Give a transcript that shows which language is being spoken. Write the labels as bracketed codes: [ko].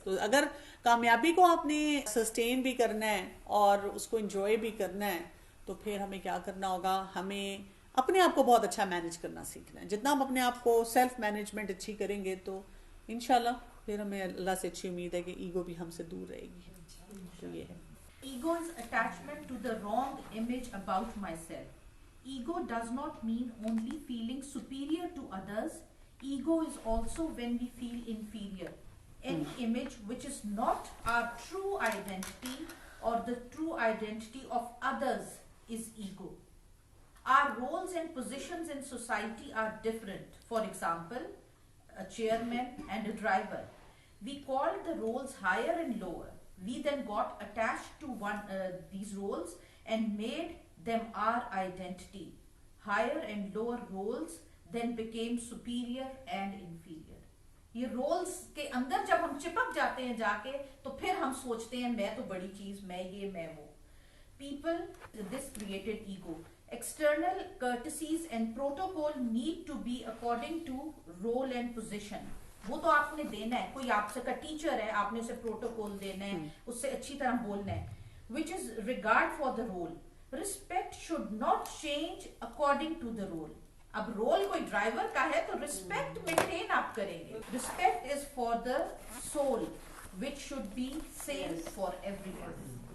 [ur] تو اگر کامیابی کو آپ نے سسٹین بھی کرنا ہے اور اس کو انجوائے بھی کرنا ہے, تو پھر ہمیں کیا کرنا ہوگا, ہمیں اپنے آپ کو بہت اچھا مینج کرنا سیکھنا ہے. جتنا ہم اپنے آپ کو سیلف مینجمنٹ اچھی کریں گے تو انشاءاللہ پھر ہمیں اللہ سے اچھی امید ہے کہ ایگو بھی ہم سے دور رہے گی. تو یہ ہے. [en] Ego is attachment to the wrong image about myself. Ego does not mean only feeling superior to others. Ego is also when we feel inferior. Any image which is not our true identity or the true identity of others is ego. Our roles and positions in society are different. For example, a chairman and a driver. We called the roles higher and lower. We then got attached to these roles and made them our identity. Higher and lower roles then became superior and inferior. [ur] یہ rules کے اندر جب ہم چپک جاتے ہیں جا کے تو پھر ہم سوچتے ہیں میں تو بڑی چیز، میں یہ میں وہ. [en] People, this created ego. External courtesies and protocol need to be according to role and position. [ur] وہ تو آپ نے دینا ہے. کوئی آپ سے کا ٹیچر ہے، آپ نے اسے پروٹوکول دینا ہے، اس سے اچھی طرح بولنا ہے. [en] which is regard for the role. Respect should not change according to the role. [ur] اب رول کوئی ڈرائیور کا ہے تو رسپیکٹ مینٹین آپ کریں گے. [en] Respect is for the soul which should be same for everyone.